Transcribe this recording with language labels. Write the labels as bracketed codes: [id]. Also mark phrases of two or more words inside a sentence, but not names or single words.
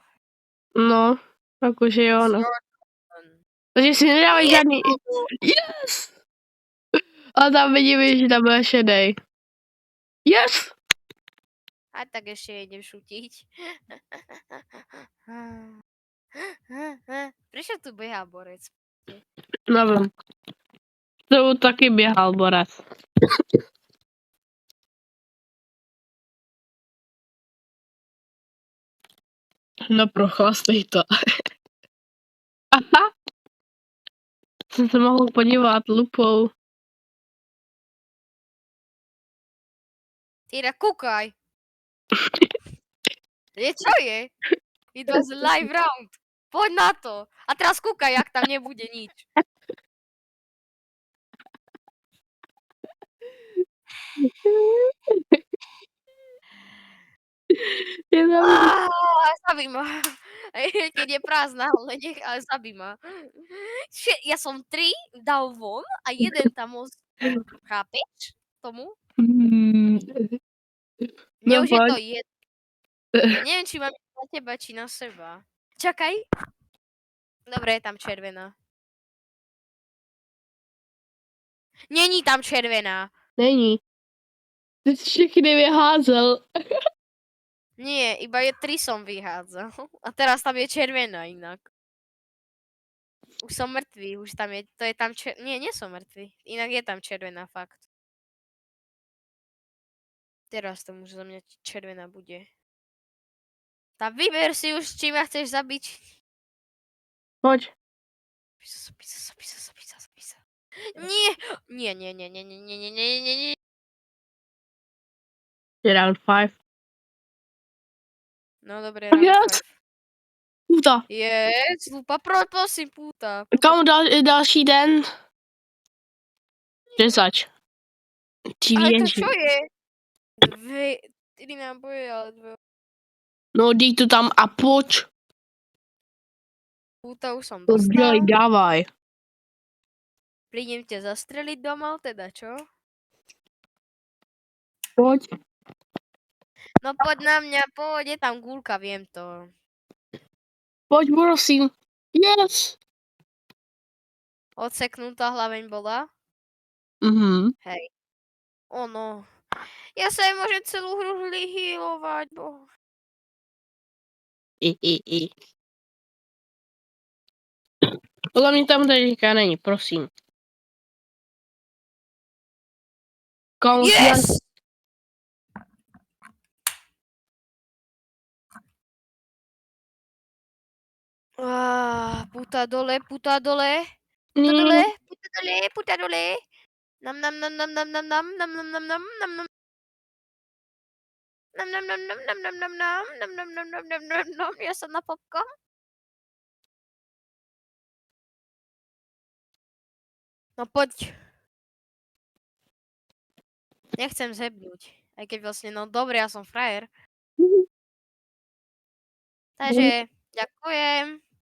[sk] No, akože jo, no. Takže si nedávaj Nie, [cs] žádný... Yes! A tam vidíme, že tam bude šedej. Yes! [sk] A tak ešte idem šutiť. Prečo tu behá borec? [cs] Nevím. To taky běhal borec. No prochlastej to. Aha. Jsem se mohl podívat lupou. [sk] Tyra, kúkaj. Je, čo je? [en] It was a live round. [sk] Poď na to. A teraz kúkaj, jak tam nebude nič. Je tam... Zabij ma. Keď je prázdna, ale zabij ma. Ja som 3 dal von a jeden tam ostal. Chápeš tomu? Mne No už je to poď. jedno. Ja neviem, či mám ísť na teba, či na seba. Čakaj. Dobre, je tam červená. [cs] Není tam červená. Není. Ty jsi všechny vyházel. [sk] Nie, iba je 3 som vyhádzal. A teraz tam je červená inak. Už som mŕtvý, už tam je, to je tam Nie, nie som mŕtvý. Inak je tam červená, fakt. Teraz to už za mňa červená bude. Tá vyber si už, či ma chceš zabiť. Poď. Pisa. Nie! Nie. Je round 5. No dobre, Tak round yes. 5. Puta. Yes, lupa, prosím, puta. [cs] Kam další den? Řezač. Ti Ale to věří. [sk] čo je? 4 náboje, ale 2. [cs] No dej to tam a pojď. [sk] Puta už som [cs] To dělej, [sk] dostal. dávaj. Prídem ťa zastreliť doma, teda čo? [cs] Pojď. [sk] No poď na mňa, poď, je tam gulka, viem to. [cs] Pojď, prosím. Yes. [sk] Odseknutá hlaveň bola? Mhm. Hej. Ono. Ja sa aj môžem celú hru healovať, bo... [cs] Podle mě tam teďka není, prosím. Komu Yes! [sk] Puta dole, puta dole. Puta dole, puta dole, puta dole. Nam. Nom, nom, nom, nom, nom, nom, nom, nom, nom, nom, nom, nom, nom, nom, nom. Ja som na popcorn. No poď. Nechcem zhebnúť. Aj keď vlastne, no dobre, ja som frajer. Takže, ďakujem.